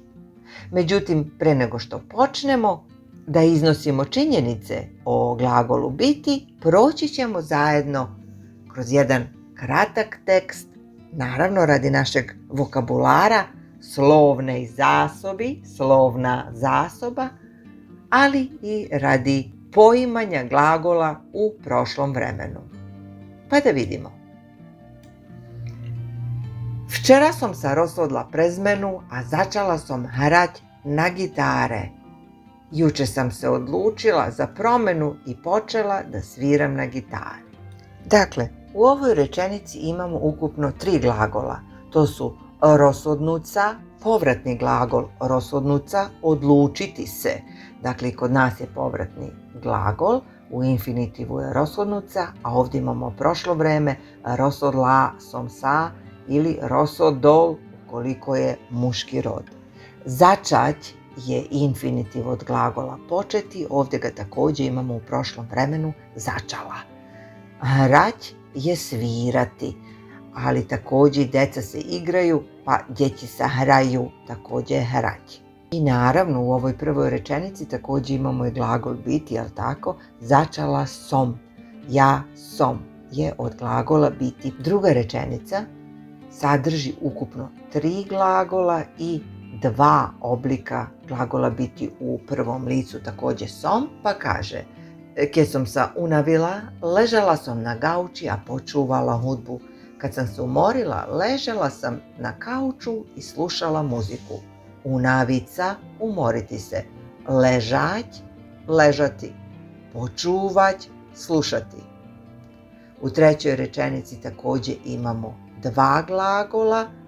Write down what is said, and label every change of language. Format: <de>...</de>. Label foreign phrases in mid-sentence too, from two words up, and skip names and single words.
<bs>Međutim, pre nego što počnemo da iznosimo činjenice o glagolu biti, proći ćemo zajedno kroz jedan kratak tekst, naravno radi našeg vokabulara,</bs> <sk>slovne zasobi, slovna zasoba,</sk> <bs>ali i radi poimanja glagola u prošlom vremenu. Pa da vidimo.</bs> <sk>Včera som sa rozhodla pre zmenu, a začala som hrať na gitare.</sk> <bs>Juče sam se odlučila za promenu i počela da sviram na gitari. Dakle, u ovoj rečenici imamo ukupno 3 glagola. To su rozhodnuca, povratni glagol rozhodnuca, odlučiti se. Dakle, kod nas je povratni glagol, u infinitivu je rozhodnuca, a ovdje imamo prošlo vreme,</bs> <sk>rozhodla som sa</sk> <bs>ili rozhodol ukoliko je muški rod. Začać je infinitiv od glagola početi, ovdje ga također imamo u prošlom vremenu, začala. Hrać je svirati, ali također deca se igraju, pa djeći se hraju, također je hrać. I naravno u ovoj prvoj rečenici također imamo i glagol biti, jel tako?</bs> <sk>Začala som, ja som</sk> <bs>je od glagola biti. Druga rečenica sadrži ukupno 3 glagola i 2 oblika glagola biti u prvom licu, također som, pa kaže:</bs> <sk>Ke som sa unavila, ležala sam na gauči, a počuvala hudbu.</sk> <bs>Kad sam se umorila, ležala sam na kauču i slušala muziku. Unavica, umoriti se. Ležać, ležati. Počuvać, slušati. U trećoj rečenici također imamo 2 glagola.</bs>